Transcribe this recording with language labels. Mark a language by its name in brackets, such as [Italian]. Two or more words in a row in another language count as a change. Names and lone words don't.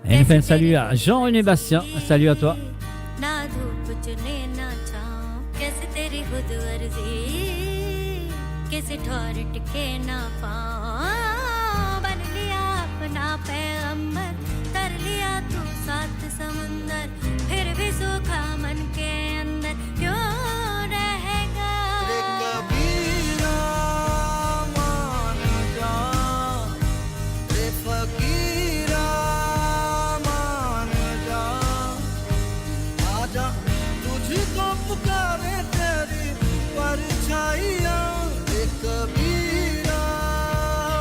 [French] Et enfin, salut à Jean et Bastien, salut à toi. [Hindi] ना धूप चुने ना छाँव कैसे तेरी खुद गर्जी किसी ठोर टिके ना पाँव बन लिया अपना पैगंबर कर लिया तू सात समुंदर फिर भी सूखा मन के अंदर क्यों रहेगा रे कबीरा मान जा रे फकीरा मान जा आजा तुझको पुकारे तेरी परछाइयाँ रे कबीरा